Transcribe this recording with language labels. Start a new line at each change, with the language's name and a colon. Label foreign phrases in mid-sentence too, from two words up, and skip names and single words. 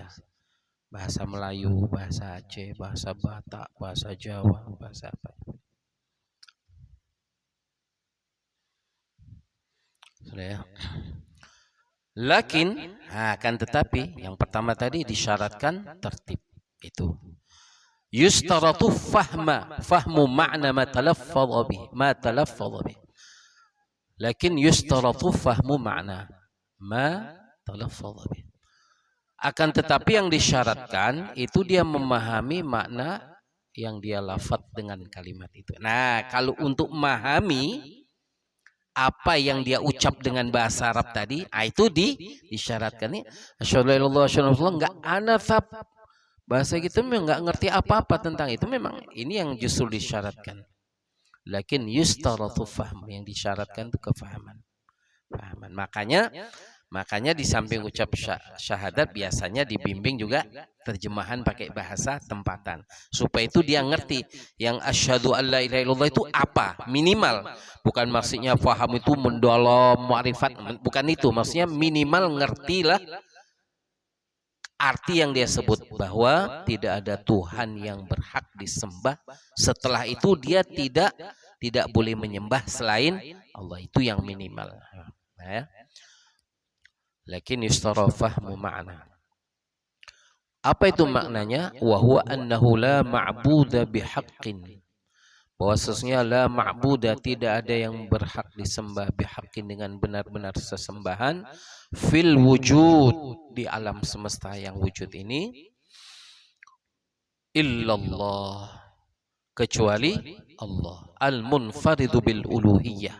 Indonesian: Bahasa Melayu, bahasa Aceh, bahasa Batak, bahasa Jawa, bahasa apa? Sudah ya. Lakin, akan tetapi yang pertama tadi disyaratkan tertib itu.
Arabic: يشترط فهم معنى ما تلفظ به. لكن يشترط فهم معنى ما تلفظ به.
Indonesian: Akan tetapi yang disyaratkan itu dia memahami makna yang dia lafaz dengan kalimat itu. Nah, kalau untuk memahami apa yang dia ucap dengan bahasa Arab tadi, itu disyaratkan nih.
Arabic: أشهد أن لا إله إلا الله,
Indonesian: enggak anafab. Bahasa kita memang enggak ngerti apa-apa tentang itu, memang ini yang justru disyaratkan.
Arabic: لكن يشترط فهم,
Indonesian: yang disyaratkan itu kefahaman. Makanya di samping ucap syahadat biasanya dibimbing juga terjemahan pakai bahasa tempatan. Supaya itu dia ngerti yang
Arabic: أشهد أن لا إله إلا الله
Indonesian: itu apa, minimal. Bukan maksudnya faham itu mendalam ma'rifat, bukan itu. Maksudnya minimal ngertilah arti yang dia sebut, bahwa tidak ada Tuhan yang berhak disembah. Setelah itu dia tidak boleh menyembah selain Allah. Itu yang minimal. Nah,
Arabic: لكن يشترط فهم معنى.
Indonesian: Apa itu maknanya?
Arabic: وهو أنه لا معبود بحق.
Indonesian: Bahwa sesungguhnya
Arabic: لا معبود,
Indonesian: tidak ada yang berhak disembah bihaqqin, dengan benar-benar sesembahan,
Arabic: في الوجود,
Indonesian: di alam semesta yang wujud ini, illallah, kecuali Allah,
Arabic: المنفرد بالألوهية.